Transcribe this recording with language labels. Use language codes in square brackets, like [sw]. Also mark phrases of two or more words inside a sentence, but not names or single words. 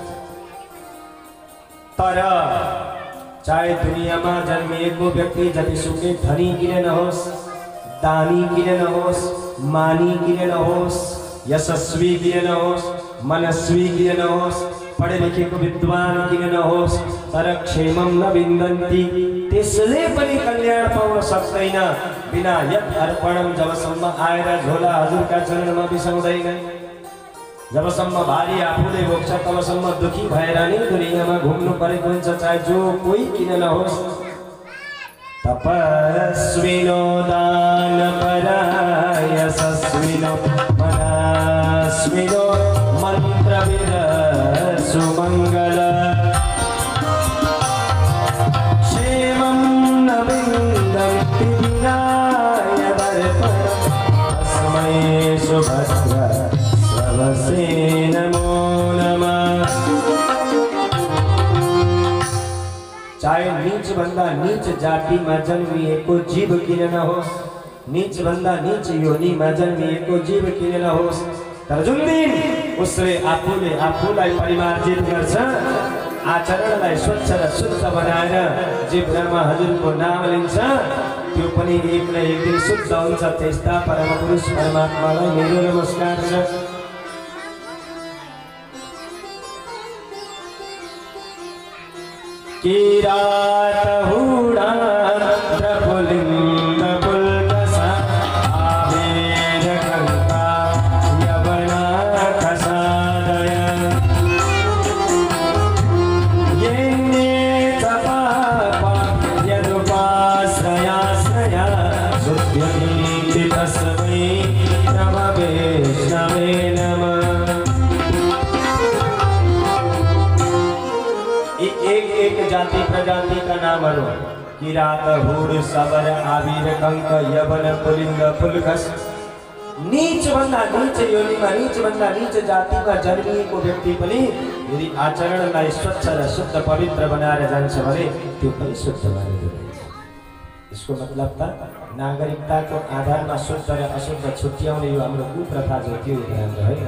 [ne] तर चाहे दुनियाँमा जन्मिएको व्यक्ति जतिसुकै धनी किन नहोस्, दानी किन नहोस्, मानी किन नहोस्, यशस्वी किन नहोस्, मनस्वी किन नहोस्, पढे लेखेको विद्वान किन नहोस्, तर [sa] क्षेमम न विन्दन्ति, [ne] त्यसले पनि कल्याण पाउन सक्दैन [sa] बिना यत अर्पणम। [ne] जबसम्म आएर झोला हजुरका चरणमा बिसाउँदैन, जबसम्म भारी आफूले बोक्छ तबसम्म दुखी भएर नै दुनियाँमा घुम्नु परेको हुन्छ, चाहे जो कोही किन नहोस्। [sa] तपस्विनो दानपराय यशस्विनो मनस्विनो मन्त्रविद सुमङ्गल क्षेमं न विन्दन्ति विनाय दर्पणं तस्मै सुभद्र श्रवसे नमो नमः। [ne] चाहे नीच भन्दा नीच जातिमा जन्मिएको जीव किन नहोस्, नीच भन्दा नीच योनिमा जन्मिएको जीव किन नहोस्, तर जुन दिन उसले आफूलाई परिमार्जित गर्छ, आचरणलाई स्वच्छ र शुद्ध बनाएर जिब्रामा हजुरको नाम लिन्छ, त्यो पनि एक न एक दिन शुद्ध हुन्छ। त्यस्ता परम पुरुष परमात्मालाई मेरो नमस्कार छ। [sa] किरात हुडा द्रपुलिंग पुलकसा आवेर कंका यवना कसादय येने तपापा यदुपाश्रयाश्रया सुध्यन्ति तस्मै नमः नमः। [hi] एक जाति प्रजाति का नाम है किरात हुड सबर आविर कंक यवन पुलिंग पुलकस। [ne] नीच भन्दा नीच योनिमा नीच भन्दा नीच जातिमा जन्मिएको व्यक्ति पनि यदि आचरणलाई स्वच्छ र शुद्ध पवित्र बनाएर जान्छ भने त्यो पनि शुद्ध मानिन्छ। यसको मतलब त नागरिकताको आधारमा शुद्ध र अशुद्ध छुट्याउने यो हाम्रो कुप्रथा जो थियो राम्रो हैन।